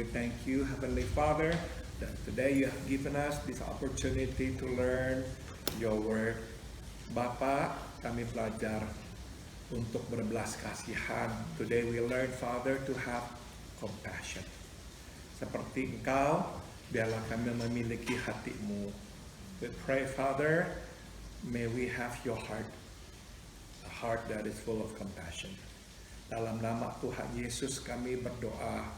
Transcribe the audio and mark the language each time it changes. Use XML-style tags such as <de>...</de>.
<en>We thank you, Heavenly Father, that today you have given us this opportunity to learn your word.</en> <id>Bapa, kami belajar untuk berbelas kasihan.</id> <en>Today we learn, Father, to have compassion.</en> <id>Seperti Engkau, biarlah kami memiliki hati-Mu.</id> <en>We pray, Father, may we have your heart, a heart that is full of compassion.</en> <id>Dalam nama Tuhan Yesus kami berdoa.</id>